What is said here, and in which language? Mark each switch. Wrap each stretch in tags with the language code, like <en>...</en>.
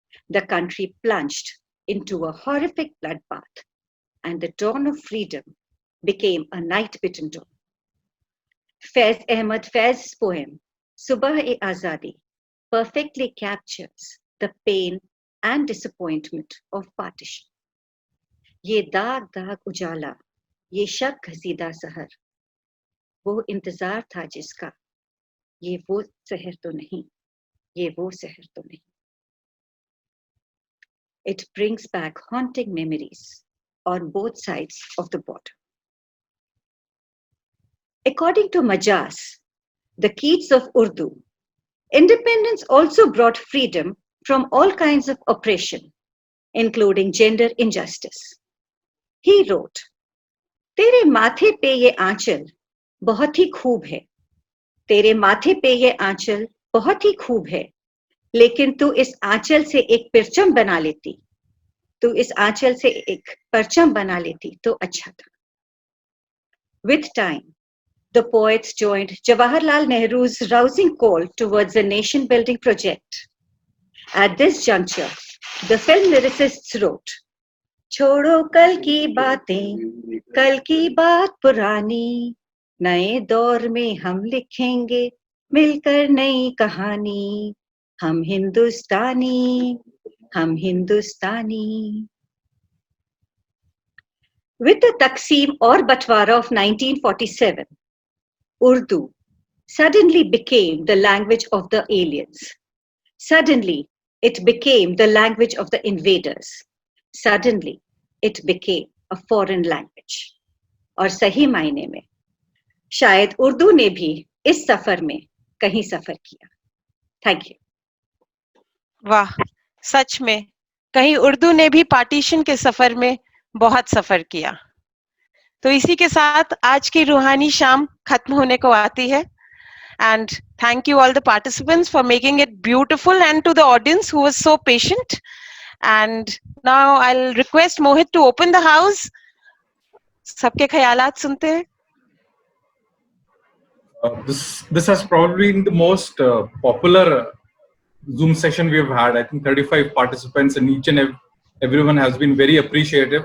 <en>The country plunged into a horrific bloodbath, and the dawn of freedom became a night-bitten dawn. Faiz Ahmad Faiz's poem, Subah-e-Azadi, perfectly captures the pain and disappointment of partition.</en> <hi>Ye daag daag ujala, ye shak ghasida sahar, वो इंतजार था जिसका, ये वो सहर तो नहीं, ये वो सहर तो नहीं.</hi> <en>It brings back haunting memories on both sides of the border. According to Majaz, the Keats of Urdu, independence also brought freedom from all kinds of oppression, including gender injustice. He wrote,</en> <hi>तेरे माथे पे ये आंचल बहुत ही खूब है, तेरे माथे पे ये आंचल बहुत ही खूब है, लेकिन तू इस आंचल से एक परचम बना लेती, तू इस आंचल से एक परचम बना लेती तो अच्छा था.</hi> <en>With time, the poets joined Jawaharlal Nehru's rousing call towards a nation-building project. At this juncture, the film lyricists wrote,</en> <hi>छोड़ो कल की बातें, कल की बात पुरानी, नए दौर में हम लिखेंगे मिलकर नई कहानी, हम हिंदुस्तानी, हम हिंदुस्तानी.</hi> <en>With the Taqsim or Batwara of 1947, Urdu suddenly became the language of the aliens. Suddenly, it became the language of the invaders. Suddenly, it became a foreign language.</en> <hi>और सही मायने में शायद उर्दू ने भी इस सफर में कहीं सफर किया.</hi> <en>Thank you.</en> <hi>वाह, सच में कहीं उर्दू ने भी पार्टीशन के सफर में बहुत सफर किया. तो इसी के साथ आज की रूहानी शाम खत्म होने को आती है.</hi> <en>And thank you all the participants for making it beautiful, and to the audience who was so patient. And now I'll request Mohit to open the house.</en> <hi>सबके ख्यालात सुनते हैं.</hi> <en>This has probably been the most popular Zoom session we have had. I think 35 participants, and each and everyone has been very appreciative.</en>